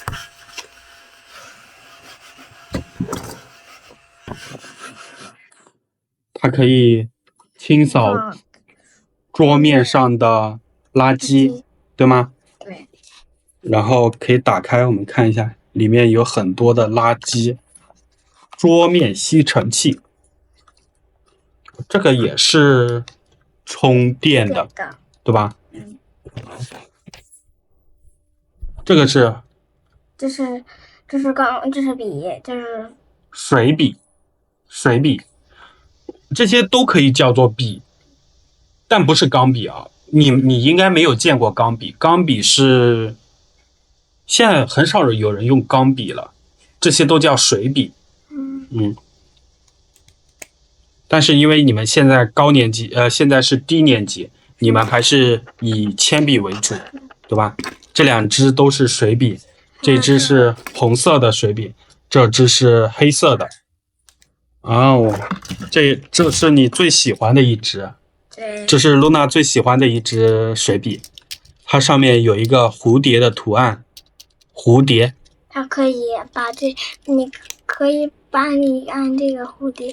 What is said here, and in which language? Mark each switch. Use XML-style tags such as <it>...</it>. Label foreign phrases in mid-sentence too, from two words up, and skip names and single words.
<zh>它可以清掃桌面上的垃圾，對嗎？对。然後可以打開，我們看一下，裡面有很多的垃圾。桌面吸尘器，这个也是充電的，對吧？這個是，這是筆，這是水筆，這些都可以叫做筆，但不是鋼筆啊。你應該沒有見過鋼筆，鋼筆是現在很少有人用鋼筆了，這些都叫水筆。但是因為你們現在高年級，現在是低年級，你們還是以鉛筆為主，對吧？這兩支都是水筆，這支是紅色的水筆，這支是黑色的。哦，這是你最喜歡的一支，這是露娜最喜歡的一支水筆，它上面有一個蝴蝶的圖案，蝴蝶。它可以你可以把你按這個蝴蝶</zh>